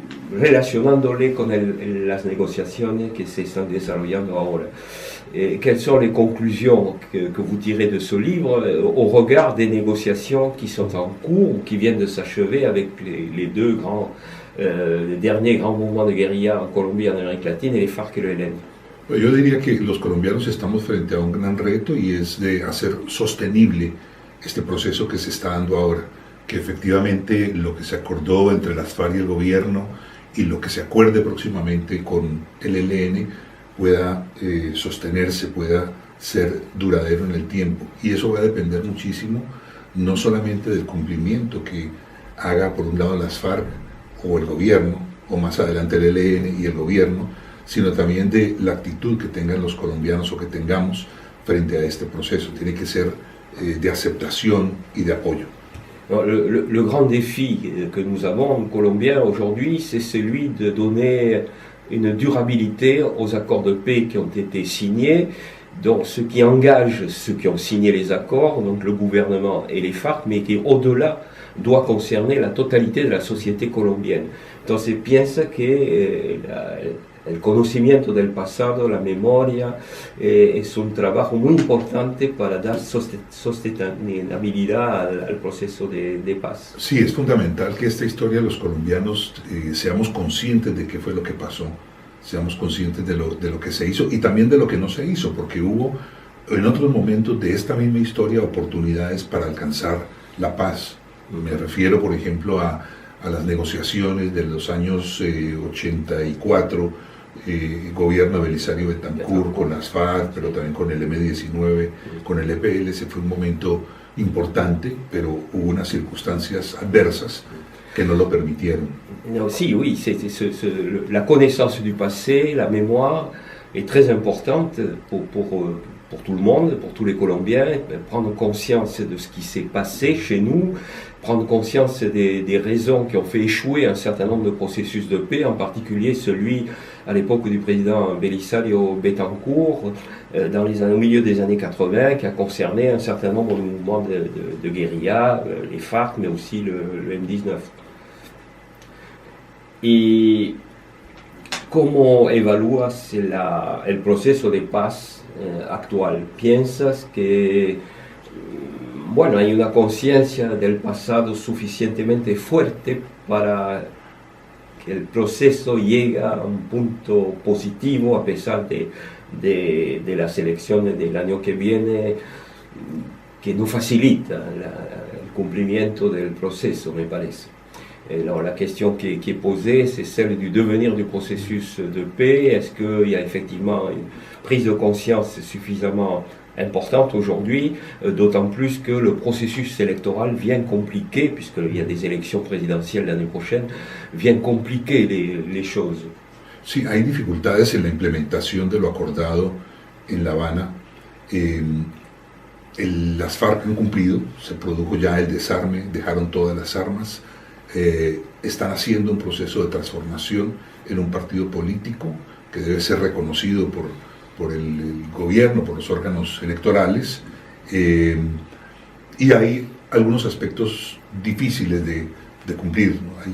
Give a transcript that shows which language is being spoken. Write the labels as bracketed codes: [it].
[es] relacionándole con las negociaciones que se están desarrollando ahora. [fr] Quelles sont les conclusions que vous tirez de ce livre au regard des négociations qui sont en cours ou qui viennent de s'achever avec les deux les derniers grands mouvements de guérilla en Colombie et en Amérique latine, et les FARC et le ELN? [es] Yo diría que los colombianos estamos frente a un gran reto y es de hacer sostenible este proceso que se está dando ahora, que efectivamente lo que se acordó entre las FARC y el gobierno y lo que se acuerde próximamente con el ELN pueda sostenerse, pueda ser duradero en el tiempo. Y eso va a depender muchísimo, no solamente del cumplimiento que haga por un lado las FARC o el gobierno, o más adelante el ELN y el gobierno, sino también de la actitud que tengan los colombianos o que tengamos frente a este proceso. Tiene que ser de aceptación y de apoyo. [fr] Le grand défi que nous avons, Colombiens, aujourd'hui, c'est celui de donner une durabilité aux accords de paix qui ont été signés, donc ce qui engage ceux qui ont signé les accords, donc le gouvernement et les FARC, mais qui au-delà doit concerner la totalité de la société colombienne. [es] Entonces piensa que el conocimiento del pasado, la memoria, es un trabajo muy importante para dar sostenibilidad al proceso de paz. Sí, es fundamental que esta historia los colombianos seamos conscientes de qué fue lo que pasó, seamos conscientes de lo que se hizo y también de lo que no se hizo, porque hubo en otros momentos de esta misma historia oportunidades para alcanzar la paz. Me refiero, por ejemplo, a las negociaciones de los años 84, gobierno de Belisario Betancur con las FARC, pero también con el M-19, con el EPL. Ese fue un momento importante, pero hubo unas circunstancias adversas que no lo permitieron. [fr] Non, si, oui, la connaissance du passé, la mémoire est très importante pour tout le monde, pour tous les Colombiens, prendre conscience de ce qui s'est passé chez nous, prendre conscience des raisons qui ont fait échouer un certain nombre de processus de paix, en particulier celui à l'époque du président Belisario Betancur, au milieu des années 80, qui a concerné un certain nombre de mouvements de guérilla, les FARC, mais aussi le M-19. [es] Y ¿cómo evalúas el proceso de paz actual? ¿Piensas que bueno, hay una conciencia del pasado suficientemente fuerte para que el proceso llegue a un punto positivo a pesar de las elecciones del año que viene, que no facilita el cumplimiento del proceso, me parece? [fr] Alors, la question qui est posée, c'est celle du devenir du processus de paix. Est-ce qu'il y a effectivement une prise de conscience suffisamment importante aujourd'hui, d'autant plus que le processus électoral vient compliquer, puisqu'il y a des élections présidentielles l'année prochaine, vient compliquer les choses. [es] Sí, hay dificultades en la implementación de lo acordado en La Habana. Las FARC han cumplido, se produjo ya el desarme, dejaron todas las armas. Están haciendo un proceso de transformación en un partido político que debe ser reconocido por el gobierno, por los órganos electorales, y hay algunos aspectos difíciles de cumplir, ¿no?